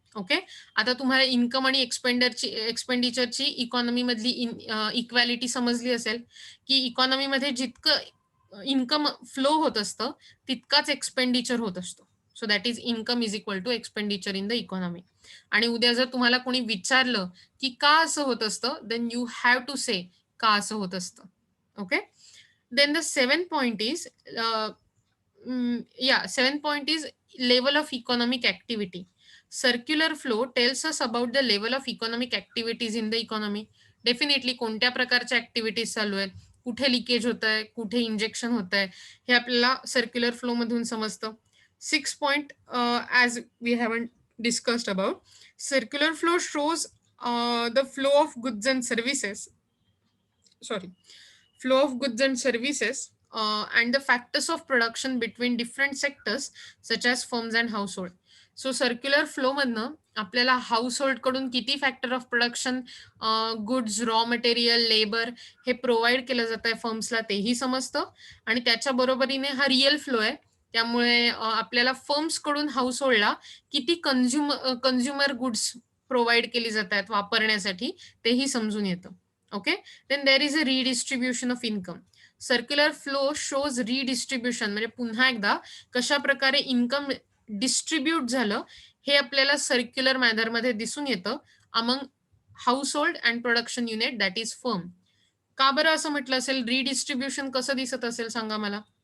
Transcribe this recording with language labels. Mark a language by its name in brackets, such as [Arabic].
[Marathi] Okay, आता तुम्हाला income आणि एक्सपेंडिचरची इकॉनॉमी मधली इक्वॅलिटी समजली असेल की इकॉनॉमीमध्ये जितकं इन्कम फ्लो होत असतं तितकाच एक्सपेंडिचर होत असतो. [English] So that is income is equal to expenditure in the economy. [Marathi] आणि उद्या जर तुम्हाला कोणी विचारलं की का असं होत असतं, [English] then you have to say [Marathi] का असं होत असतं. [English] Okay, then the seventh point is level of economic activity. Circular flow tells us about the level of economic activities in the economy. [Marathi] Definitely कोणत्या प्रकारच्या ऍक्टिव्हिटीज चालू आहेत, कुठे लिकेज होत आहे, कुठे इंजेक्शन होत आहे, हे आपल्याला सर्क्युलर फ्लो मधून समजतं. [English] 6 point as we haven't discussed about, circular flow shows the flow of goods and services. Flow of goods and services and the factors of production between different sectors such as firms and household. [Marathi] So circular flow मधनं आपल्याला household कडून किती factor of production, goods, raw material, labour हे provide केलं जात आहे फर्म्सला तेही समजतं. आणि त्याच्या बरोबरीने हा रिअल फ्लो आहे, त्यामुळे आपल्याला फर्म्स कडून हाऊसहोल्डला किती कन्झ्युमर गुड्स प्रोव्हाइड केली जात आहेत वापरण्यासाठी तेही समजून येतं. [English] Okay, then there is a redistribution of income. Circular flow shows redistribution, [Marathi] म्हणजे पुन्हा एकदा कशा प्रकारे इन्कम डिस्ट्रीब्यूट झालं हे आपल्याला सर्क्युलर मॅनर मध्ये दिसून येतं [English] Among household and production unit that is firm. [Marathi] का बरं असं म्हटलं असेल? रिडिस्ट्रीब्युशन कसं दिसत असेल सांगा मला.